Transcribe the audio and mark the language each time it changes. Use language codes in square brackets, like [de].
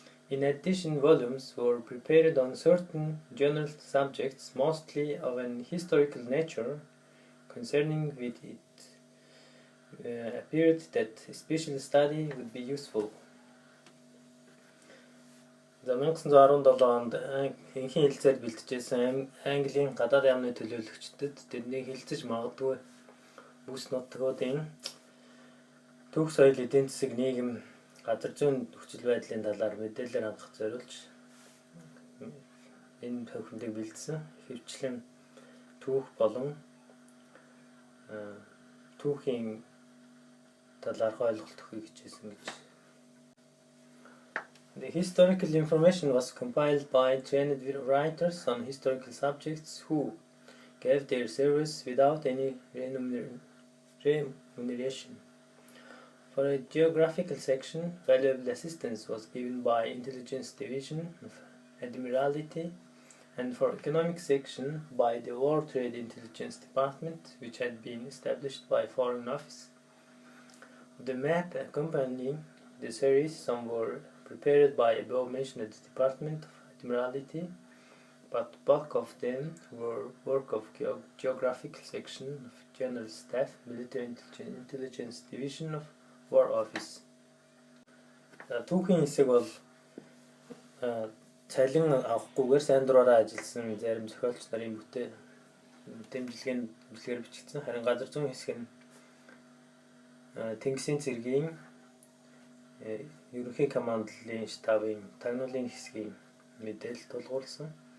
[en] In addition, volumes were prepared on certain general subjects, mostly of an historical nature, concerning which it appeared that special study would be useful. [mn] За 1917 онд энхийн хэлэлцээр бэлтжижсэн Английн гадаад яамны төлөөлөгчдөд тэднийг хэлэлцэж магадгүй бүс нутгуудын түүх, соёл, эдийн засаг, нийгэм, газар зүйн нөхцөл байдлын талаар мэдээлэл хангах зориулж энэ тохиомлыг бэлдсэн. Хөвчлэн түүх болон түүхийн талаарх ойлголт өгөхийг хичээсэн гэж. [en] The historical information was compiled by trained writers on historical subjects who gave their service without any remuneration. For a geographical section, valuable assistance was given by Intelligence Division of Admiralty, and for economic section by the World Trade Intelligence Department, which had been established by Foreign Office. Of the map accompanying the series, some were prepared by above-mentioned Department of Admiralty, but bulk of them were work of Geographical Section of General Staff, Military Intelligence Division of War Office. [mn] Түүхийн хэсэг бол цалин авахгүйгээр сайн дураараа ажилласан зарим зохиолч нарын бүтэмжлэгээр бичигдсэн. Харин газар зүйн хэсэг нь Тэнгисийн цэргийн ерөнхий командлын штабын тагнуулын хэсгийн мэдээлэл тулгуурласан.